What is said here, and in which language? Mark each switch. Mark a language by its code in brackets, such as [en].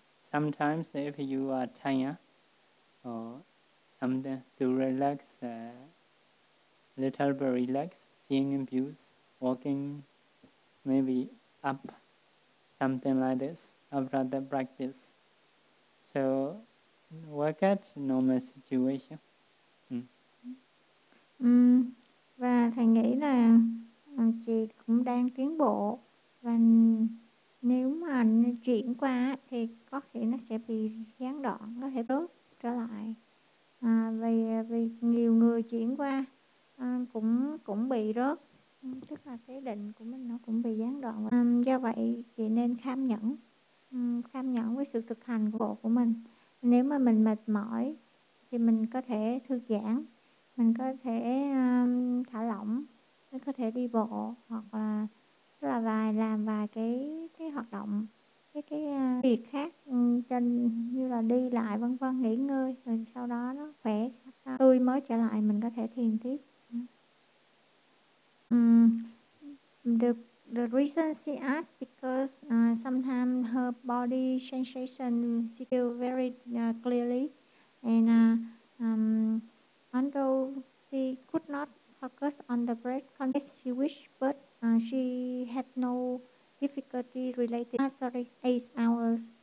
[en] Sometimes if you are tired or something to relax, little bit relax, seeing views, walking, maybe up, something like this, after the practice. So, work at normal situation. [vi] Và thầy nghĩ là chị cũng đang tiến bộ và nếu mà chuyển qua thì có thể nó sẽ bị gián đoạn, có thể rớt trở lại. Vì nhiều người chuyển qua cũng bị rớt, tức là cái định của mình nó cũng bị gián đoạn. Do vậy chị nên kham nhẫn với sự thực hành của bộ của mình. Nếu mà mình mệt mỏi thì mình có thể thư giãn, mình có thể thả lỏng, mình có thể đi bộ hoặc là làm vài cái hoạt động, cái việc khác như là đi lại vân vân, nghỉ ngơi, rồi sau đó nó khỏe tươi mới trở lại mình có thể thiền tiếp. [en] The reason she asked because sometimes her body sensation she feel very clearly and although she could not focus on the breath contest she wished, but she had no difficulty related 8 hours.